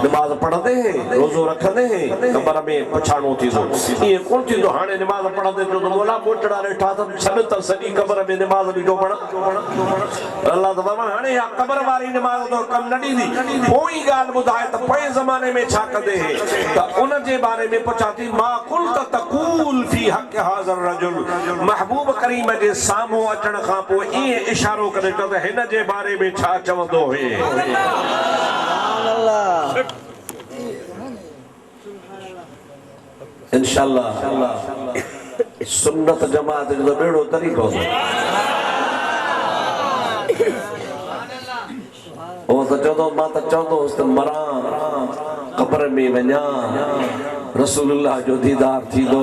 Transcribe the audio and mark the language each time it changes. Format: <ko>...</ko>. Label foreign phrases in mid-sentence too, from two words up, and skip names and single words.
<sd>नमाज़ पढ़ंदे रोज़ो रखंदे क़ब्र में पुछाणो थींदो। ईअं कोन थींदो हाणे नमाज़ पढ़ंदे जो त मोला मोटड़ा वेठा अथनि, छॾ त सॼी क़ब्र में नमाज़ ॾिजो पढ़। अल्लाह त फरमाए हाणे या क़ब्र वारी नमाज़ तो कम न ॾींदी। पोइ ई ॻाल्हि ॿुधाए त पोइ ज़माने में छा कंदे त उन जे बारे में पुछां थी।</sd> <ar>ما كنت تقول في حق هذا الرجل,</ar> <sd>महबूब करीम जे साम्हूं अचण खां पोइ ईअं इशारो करे चयो त हिन जे बारे में छा चवंदो हुए। इंशाअल्लाह सुन्नत जमात जो बेड़ो तरीक़ो ओ त चवंदो मां त चवंदो हुउसि त मरां क़ब्र में वञा, रसूलुल्लाह जो दीदार थींदो।</sd>